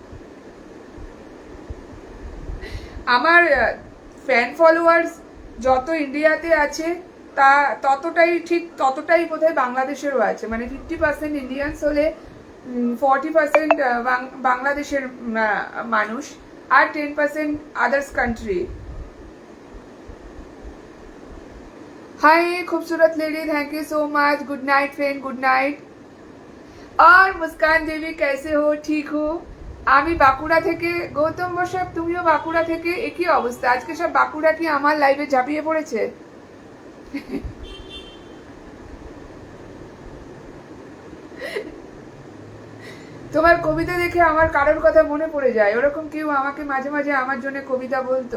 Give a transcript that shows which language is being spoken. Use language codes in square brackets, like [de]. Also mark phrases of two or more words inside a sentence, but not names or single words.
[bn] আমার [en] fan followers [bn] যত ইন্ডিয়াতে আছে তা ততটাই বোধহয় বাংলাদেশেরও আছে, মানে 50% ইন্ডিয়ানস হলে 40% বাংলাদেশের মানুষ, আর 10% [en] others country. हाय खूबसूरत लेडी, thank you so much. good night friend, good night. [hi] और मुस्कान देवी कैसे हो? ठीक हो? [bn] আমি বাঁকুড়া থেকে। গৌতম বসাক তুমিও বাঁকুড়া থেকে? একই অবস্থা, আজকে সব বাঁকুড়া কি আমার লাইভে ঝাঁপিয়ে পড়েছে? তোমার কবিতা দেখে আমার কারোর কথা মনে পড়ে যায়, ওরকম কেউ আমাকে মাঝে মাঝে আমার জন্য কবিতা বলতো।